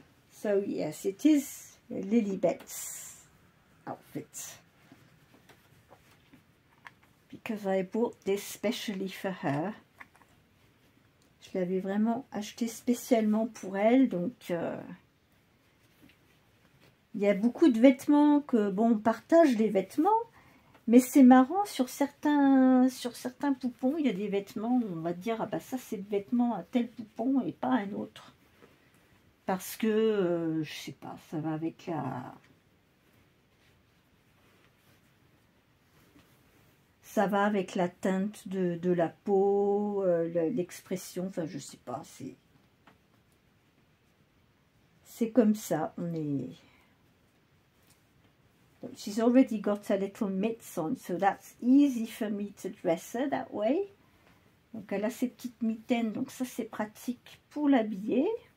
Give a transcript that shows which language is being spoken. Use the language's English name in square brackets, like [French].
[English] So yes, it is Lilibet's outfit, because I bought this specially for her. [French] Je l'avais vraiment acheté spécialement pour elle. Donc il y a beaucoup de vêtements que, bon, on partage les vêtements, mais c'est marrant, sur certains poupons, il y a des vêtements où on va dire, ah bah ça c'est le vêtement à tel poupon et pas un autre. Parce que, je sais pas, ça va avec la... Ça va avec la teinte de la peau, l'expression, enfin je sais pas, c'est comme ça, on est... [English] She's already got a little mitts on, so that's easy for me to dress her that way. [French] Donc elle a ses petites mitaines, donc ça c'est pratique pour l'habiller.